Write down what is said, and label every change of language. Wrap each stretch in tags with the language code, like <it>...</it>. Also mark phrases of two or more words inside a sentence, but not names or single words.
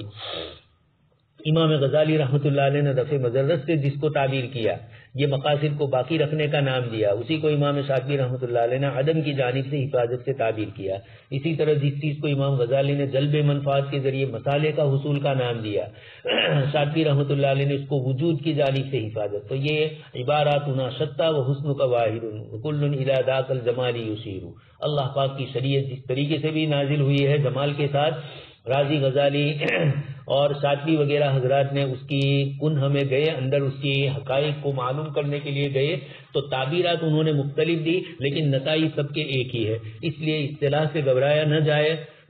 <ur>امام غزالی رحمۃ اللہ علیہ نے دفع مضرت سے جس کو تعبیر کیا، یہ مقاصد کو باقی رکھنے کا نام دیا، اسی کو امام شاطبی رحمۃ اللہ علیہ نے عدم کی جانب سے حفاظت سے تعبیر کیا۔ اسی طرح جس چیز کو امام غزالی نے جلب منفعت کے ذریعے مسالے کا حصول کا نام دیا، شاطبی رحمۃ اللہ علیہ نے اس کو وجود کی جانب سے حفاظت۔ تو یہ</ur> <ar>عباراتنا شتیٰ و حسنک واحد کل الی ذاک الجمال یشیر۔</ar> <ur>اللہ پاک کی شریعت جس طریقے سے بھی نازل ہوئی ہے جمال کے ساتھ، راضی غزالی اور شاطبی وغیرہ حضرات نے اس کی کنہ میں گئے، اندر اس کی حقائق کو معلوم کرنے کے لیے گئے، تو تعبیرات انہوں نے مختلف دی، لیکن نتائج سب کے ایک ہی ہے، اس لیے اصطلاح سے گھبرایا نہ جائے۔</ur>